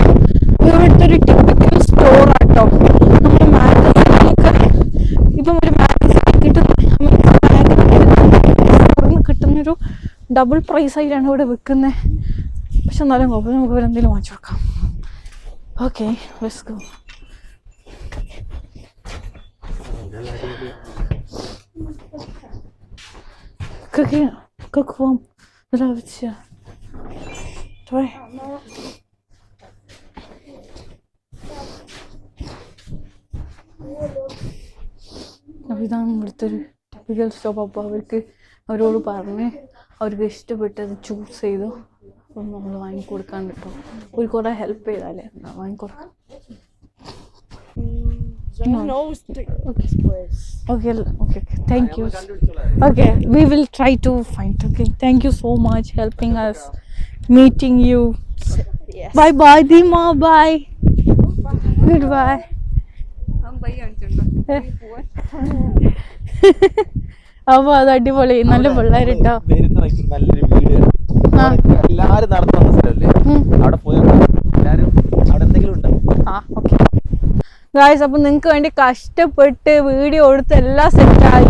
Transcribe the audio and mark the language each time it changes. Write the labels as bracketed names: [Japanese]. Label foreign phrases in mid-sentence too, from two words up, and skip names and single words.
[Malayalam] ഇവിടുത്തെ ഒരു [English] typical store [Malayalam] ആട്ടോ. നമ്മൾ മാഗസീനൊക്കെ ഇപ്പം ഒരു മാഗസീൻ കിട്ടുന്നൊരു [English] double price [Malayalam] ആയിട്ടാണ് ഇവിടെ വിൽക്കുന്നത്. പക്ഷെ എന്നാലും കുഴപ്പമില്ല, നമുക്ക് ഇവിടെ എന്തെങ്കിലും വാങ്ങിച്ചു കൊടുക്കാം. [English] Okay, let's go. [Russian] Как вам нравится? Давай. [Malayalam] അപ്പോൾ ഇതാണ് ഇവിടുത്തെ ഒരു [English] typical stop. [Malayalam] അപ്പോൾ അവരോട് പറഞ്ഞ് അവർക്ക് ഇഷ്ടപ്പെട്ടത് ചൂസ് ചെയ്തു. അപ്പം നമ്മൾ വാങ്ങിക്കൊടുക്കാൻ കിട്ടും. ഒരു കുറേ ഹെൽപ്പ് ചെയ്താലേ വാങ്ങിക്കൊടുക്കാം. [English] Okay. Thank you. Okay, we will try to find. Okay, thank you so much helping us, meeting you. Yes. Bye, Dima. Bye. Goodbye. [Malayalam] അപ്പൊ അത് അടിപൊളി, നല്ല പിള്ളേരിട്ടോ. നല്ലൊരു വീട്, എല്ലാരും നടന്നു വന്ന സ്ഥലമല്ലേ, അവിടെ പോയാൽ എല്ലാരും അവിടെ എന്തെങ്കിലും ഉണ്ടാവും. [English] okay guys, [Malayalam] അപ്പൊ നിങ്ങക്ക് വേണ്ടി കഷ്ടപ്പെട്ട് വീഡിയോ എടുത്ത് എല്ലാം സെറ്റായി.